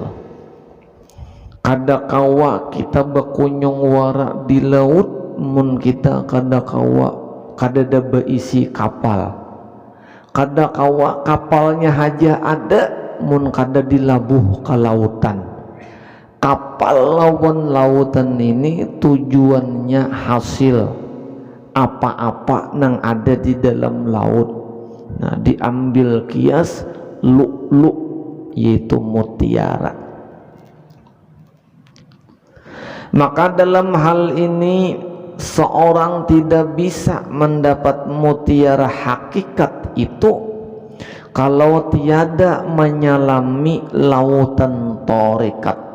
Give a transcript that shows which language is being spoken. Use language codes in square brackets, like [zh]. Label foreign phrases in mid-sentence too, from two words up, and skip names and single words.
[bjn] Kada kawa kita berkunjung wara di laut mun kita kada kawa kada ada berisi kapal. Kada kawa kapalnya haja ada mun kada dilabuh ke lautan. [id] Kapal lawan lautan ini tujuannya hasil apa-apa yang ada di dalam laut. Nah, diambil kias lu'lu' yaitu mutiara. Maka dalam hal ini seorang tidak bisa mendapat mutiara hakikat itu kalau tiada menyelami lautan tarekat.